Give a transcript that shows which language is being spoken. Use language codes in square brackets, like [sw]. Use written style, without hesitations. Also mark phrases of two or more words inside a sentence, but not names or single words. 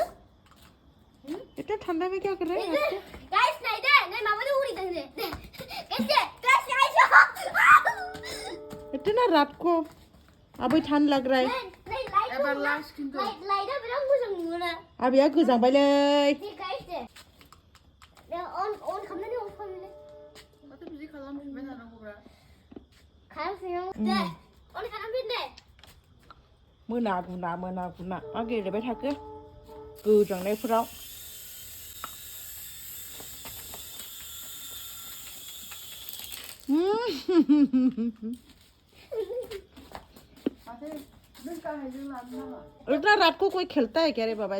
[hi] इतना ठंडा में क्या कर रहा है रात को? गाइस नहीं दे नहीं मामा ने उड़ी दे कैसे गाइस इतना रात को अभी ठंड लग रहा है। [brx] अब यार गुजां बाय ले मोना गुना आं गेलेबाय थाखो गोजांनायफोराव [hi] इतना रात को कोई खेलता है क्या रे बाबा?